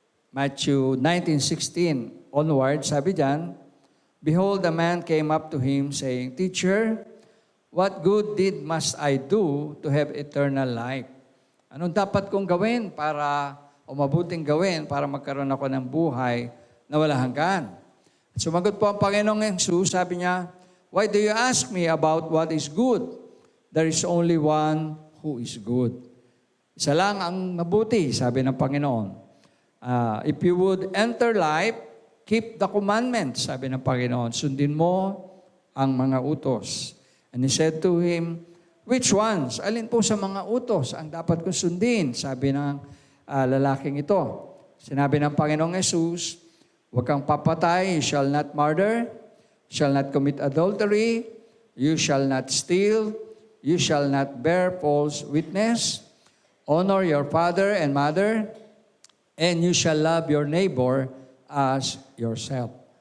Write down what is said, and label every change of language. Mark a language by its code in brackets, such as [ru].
[en] Matthew 19:16 onward, [tl] sabi diyan, [en] Behold, a man came up to him, saying, Teacher, what good deed must I do to have eternal life? [tl] Anong dapat kong gawin o mabuting gawin para magkaroon ako ng buhay na wala hanggan? At sumagot po ang Panginoong Jesus, sabi niya, [en] Why do you ask me about what is good? There is only one who is good. [tl] Isa lang ang mabuti, sabi ng Panginoon. [en] If you would enter life, keep the commandments, [tl] sabi ng Panginoon. Sundin mo ang mga utos. [en] And he said to him, Which ones? [tl] Alin po sa mga utos ang dapat kong sundin? Sabi ng lalaking ito. Sinabi ng Panginoong Jesus, huwag kang papatay, [en] you shall not murder, shall not commit adultery, you shall not steal, you shall not bear false witness, honor your father and mother, and you shall love your neighbor as yourself.